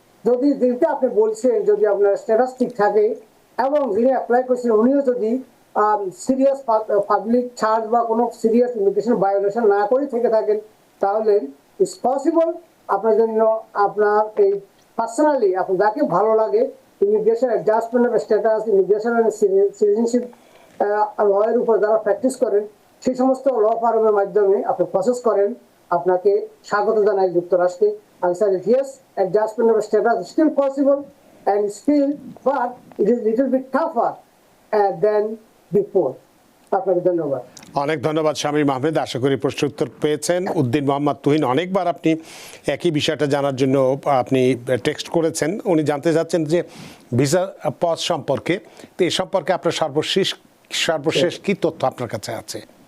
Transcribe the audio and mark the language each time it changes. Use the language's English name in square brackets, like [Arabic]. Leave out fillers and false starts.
[Bangla] যদি যেটা আপনি বলছেন, যদি আপনার স্ট্যাটাস ঠিক থাকে এবং যিনি অ্যাপ্লাই করছেন উনিও যদি সিরিয়াস পাবলিক চার্জ বা কোনো সিরিয়াস ইমিগ্রেশন ভায়োলেশন না করে থেকে থাকেন, তাহলে [English] it's possible [Bangla] আপনার জন্য, আপনার এই পার্সোনালি আপনার যাকে ভালো লাগে immigration adjustment of status, immigration citizenship লয়ের উপর যারা প্র্যাকটিস করেন সেই সমস্ত ল ফার্মের মাধ্যমে আপনি প্রসেস করেন, আপনাকে স্বাগত জানাই যুক্তরাষ্ট্রে। [English] Answer is yes, adjustment of status still possible and still, but it is little bit tougher than before. [Bangla] আপনাকে ধন্যবাদ। অনেক ধন্যবাদ শামীম আহমেদ, আশা করি প্রশ্ন উত্তর পেয়েছেন। উদ্দিন মোহাম্মদ তুহিন, অনেকবার আপনি একই বিষয়টা জানার জন্য আপনি টেক্সট করেছেন। উনি জানতে চাচ্ছেন যে ভিসা পজ সম্পর্কে, তো এই সম্পর্কে আপনার সর্বশেষ কি তথ্য আপনার কাছে আছে?